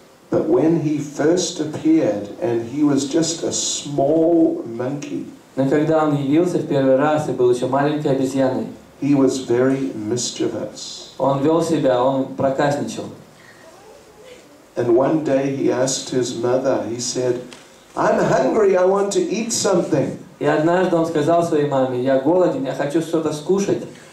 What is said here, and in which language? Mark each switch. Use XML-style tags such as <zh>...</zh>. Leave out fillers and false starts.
<en>But when he first appeared, and he was just a small monkey,</en> <ru>Но когда он явился в первый раз и был еще маленькой обезьяной,</ru> <en>he was very mischievous.</en> <ru>он вел себя, он проказничал.</ru> <en>And one day he asked his mother, he said, I'm hungry, I want to eat something.</en> <ru>И однажды он сказал своей маме, я голоден, я хочу что-то скушать.</ru>